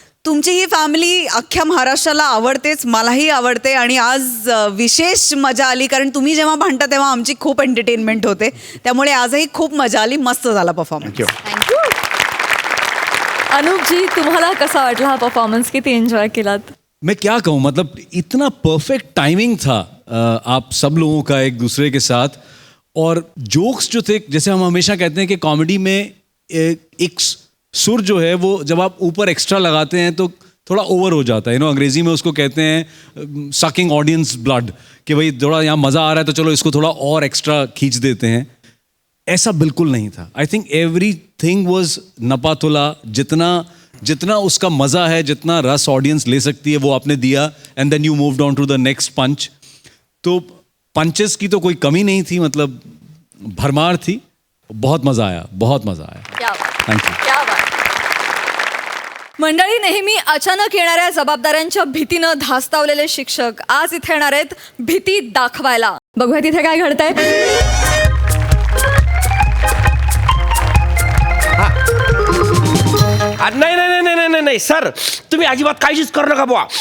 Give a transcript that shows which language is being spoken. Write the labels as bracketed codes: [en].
[mr] तुमची ही फॅमिली अख्ख्या महाराष्ट्राला आवडतेच, मलाही आवडते, आणि आज विशेष मजा आली कारण तुम्ही जेव्हा भांडता तेव्हा आमची खूप एंटरटेनमेंट होते. त्यामुळे आजही खूप मजा आली. मस्त झाला परफॉर्मन्स. [en] Thank you. [mr] अनूप जी, तुम्हाला कसा वाटला हा परफॉर्मन्स? किती एंजॉय केलात? [hi] मैं क्या कहूँ, मतलब इतना परफेक्ट टाइमिंग था आप सब लोगों का एक दूसरे के साथ. और जोक्स जो थे, जैसे हम हमेशा कहते हैं कि कॉमेडी में एक सुर जो है वो जब आप ऊपर एक्स्ट्रा लगाते हैं तो थोड़ा ओवर हो जाता है. अंग्रेजी में उसको कहते हैं [en] sucking audience blood, [hi] कि भाई थोड़ा यहाँ मज़ा आ रहा है तो चलो इसको थोड़ा और एक्स्ट्रा खींच देते हैं. ऐसा बिल्कुल नहीं था. [en] I think everything was नपातुला. [hi] जितना उसका मज़ा है, जितना रस ऑडियंस ले सकती है वो आपने दिया. [en] And then you moved on to the next punch. [hi] तो पंचेस की तो कोई कमी नहीं थी, मतलब भरमार थी. बहुत मज़ा आया, बहुत मज़ा आया. [en] Thank you. [mr] मंडळी, नेहमी अचानक येणाऱ्या जबाबदाऱ्यांच्या भीतीनं धास्तावलेले शिक्षक आज इथे येणार आहेत भीती दाखवायला. बघूया तिथे काय घडतंय. नाही नाही नाही नाही नाही सर, तुम्ही अजिबात काळजीच करू नका बुवा.